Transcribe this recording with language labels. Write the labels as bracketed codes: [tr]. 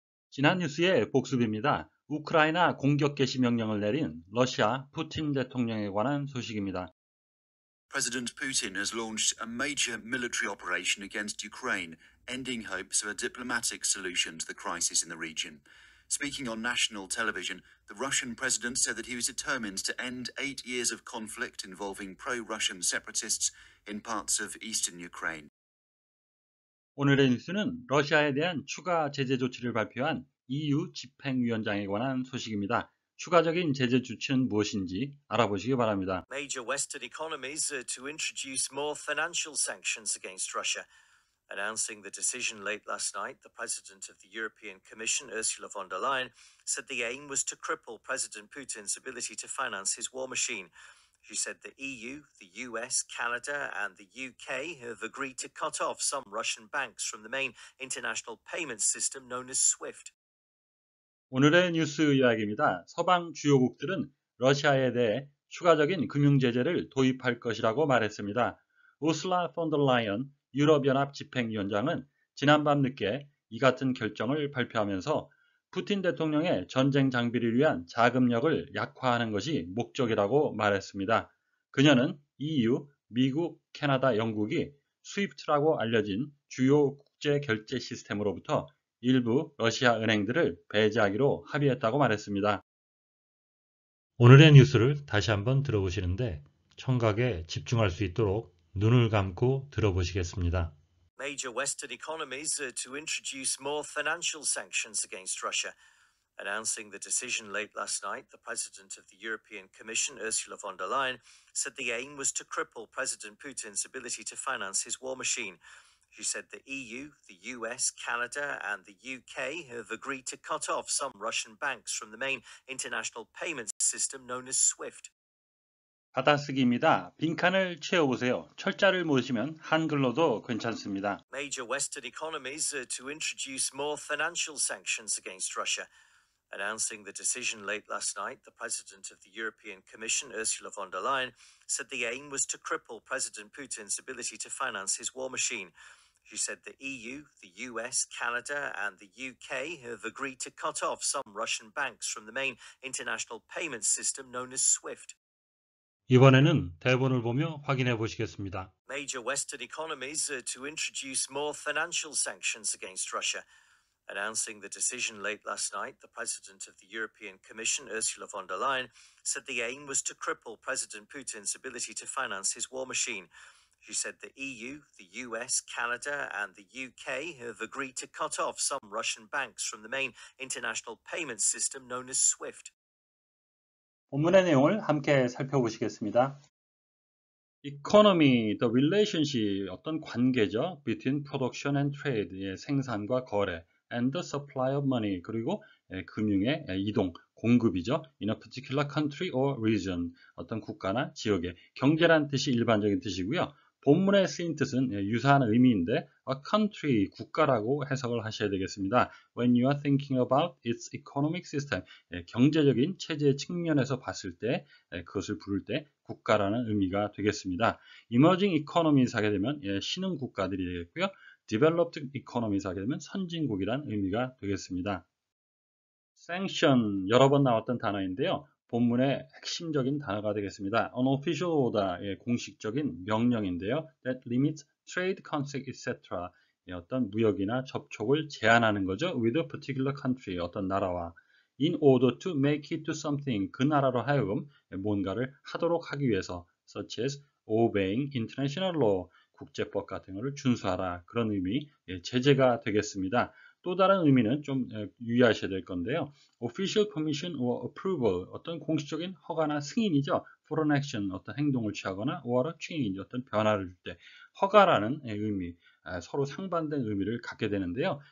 [ko] 지난 뉴스의 복습입니다. 우크라이나 공격 개시 명령을 내린 러시아 푸틴 대통령에 관한 소식입니다. [en] President Putin has launched a major military operation against Ukraine, ending hopes of a diplomatic solution to the crisis in the region. Speaking on national television, the Russian president said that he was determined to end 8 years of conflict involving pro-Russian separatists in parts of eastern Ukraine. [ko] 오늘의 뉴스는 러시아에 대한 추가 제재 조치를 발표한 EU 집행위원장에 관한 소식입니다. 추가적인 제재 조치는 무엇인지 알아보시기 바랍니다. [en] Major Western economies to introduce more financial sanctions against Russia. Announcing the decision late last night, the president of the European Commission, Ursula von der Leyen, said the aim was to cripple President Putin's ability to finance his war machine. She said the EU, the US, Canada, and the UK have agreed to cut off some Russian banks from the main international payment system known as SWIFT. [ko] 오늘의 뉴스 이야기입니다. 서방 주요국들은 러시아에 대해 추가적인 금융 제재를 도입할 것이라고 말했습니다. 우슬라 폰 더 라이언 유럽연합 집행위원장은 지난밤 늦게 이 같은 결정을 발표하면서 푸틴 대통령의 전쟁 장비를 위한 자금력을 약화하는 것이 목적이라고 말했습니다. 그녀는 EU, 미국, 캐나다, 영국이 스위프트라고 알려진 주요 국제 결제 시스템으로부터 일부 러시아 은행들을 배제하기로 합의했다고 말했습니다. 오늘의 뉴스를 다시 한번 들어보시는데 청각에 집중할 수 있도록 눈을 감고 들어보시겠습니다. [en] Major Western economies to introduce more financial sanctions against Russia. Announcing the decision late last night, the president of the European Commission, Ursula von der Leyen, said the aim was to cripple President Putin's ability to finance his war machine. She said the EU, the US, Canada, and the UK have agreed to cut off some Russian banks from the main international payment system known as SWIFT. [ko] 받아쓰기입니다. 빈칸을 채워보세요. 철자를 모으시면 한글로도 괜찮습니다. [en] Major Western economies to introduce more financial sanctions against Russia. Announcing the decision late last night, the president of the European Commission, Ursula von der Leyen, said the aim was to cripple President Putin's ability to finance his war machine. She said the EU, the US, Canada, and the UK have agreed to cut off some Russian banks from the main international payment system known as SWIFT. [ko] 이번에는 대본을 보며 확인해 보시겠습니다. [en] Major Western economies to introduce more financial sanctions against Russia. Announcing the decision late last night, the president of the European Commission, Ursula von der Leyen, said the aim was to cripple President Putin's ability to finance his war machine. She said the EU, the US, Canada, and the UK have agreed to cut off some Russian banks from the main international payment system known as SWIFT. [ko] 본문의 내용을 함께 살펴보시겠습니다. [en] Economy, the relationship, [ko] 어떤 관계죠. [en] Between production and trade, [ko] 생산과 거래, [en] and the supply of money, [ko] 그리고 금융의 이동, 공급이죠. [en] In a particular country or region, [ko] 어떤 국가나 지역의 경제란 뜻이 일반적인 뜻이고요. 본문에 쓰인 뜻은 유사한 의미인데 [en] a country, [ko] 국가라고 해석을 하셔야 되겠습니다. [en] When you are thinking about its economic system, [ko] 경제적인 체제 측면에서 봤을 때 그것을 부를 때 국가라는 의미가 되겠습니다. [en] Emerging economies [ko] 하게 되면 신흥 국가들이 되겠고요. [en] Developed economies [ko] 하게 되면 선진국이란 의미가 되겠습니다. Sanction, 여러 번 나왔던 단어인데요. 본문의 핵심적인 단어가 되겠습니다. [en] Unofficial order, [ko] 공식적인 명령인데요. [en] That limits trade, contact, etc. [ko] 어떤 무역이나 접촉을 제한하는 거죠. [en] With a particular country, [ko] 어떤 나라와. [en] In order to make it to something, [ko] 그 나라로 하여금 뭔가를 하도록 하기 위해서. [en] Such as obeying international law, [ko] 국제법 같은 것을 준수하라. 그런 의미, 제재가 되겠습니다. 또 다른 의미는 좀 유의하셔야 될 건데요. [en] Official permission or approval, [ko] 어떤 공식적인 허가나 승인이죠. [en] For an action, [ko] 어떤 행동을 취하거나 [en] or a change, [ko] 어떤 변화를 줄 때 허가라는 의미, 서로 상반된 의미를 갖게 되는데요.